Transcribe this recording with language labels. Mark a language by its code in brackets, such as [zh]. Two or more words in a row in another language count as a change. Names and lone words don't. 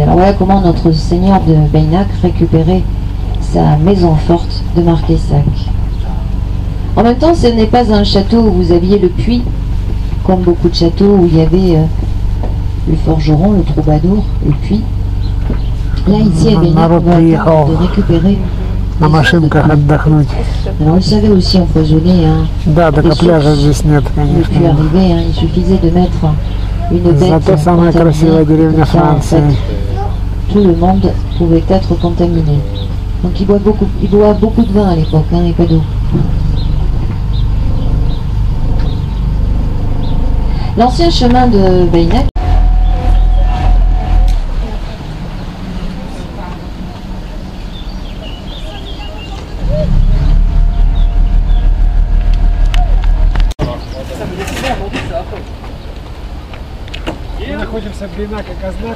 [fr] Alors voilà comment notre seigneur de Beynak récupérait sa maison forte de Marquesac. En même temps, ce n'est pas un château où vous aviez le puits comme beaucoup de châteaux où il y avait le forgeron, le troubadour, et puis là ici à Beynac, on va attendre de récupérer. [ru] На машинках отдохнуть. [fr] Alors on savait aussi empoisonner, hein, [ru] Да, только пляжа здесь нет, [fr] depuis [ru] конечно. [fr] arriver, hein, il suffisait de mettre une bête [ru] Зато самая красивая деревня [fr] comme ça, en fait, [ru] Франции. [fr] tout le monde pouvait être contaminé. Donc il boit beaucoup de vin à l'époque, hein, et pas d'eau. L'ancien chemin de Beynac. [ru] Мы находимся в Бейнак и Казнак.